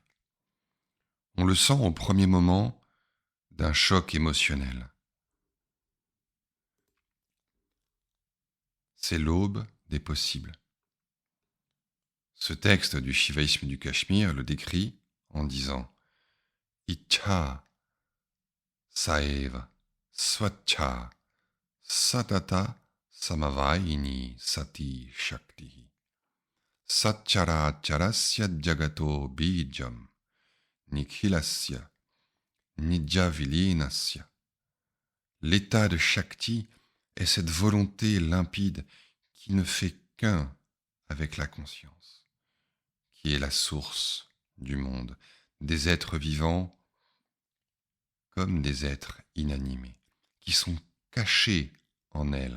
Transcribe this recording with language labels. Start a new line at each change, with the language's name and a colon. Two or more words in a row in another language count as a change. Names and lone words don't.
French: On le sent au premier moment d'un choc émotionnel. C'est l'aube des possibles. Ce texte du shivaïsme du Cachemire le décrit en disant
Sanskrit: इच्छा सैव स्वच्छा सन्तत समवायिनी सती शक्तिः सचराचरस्य जगतो बीजम् निखिलस्य निजविलीनस्य.
French: L'état de Shakti est cette volonté limpide qui ne fait qu'un avec la conscience, qui est la source du monde, des êtres vivants comme des êtres inanimés, qui sont cachés en elle.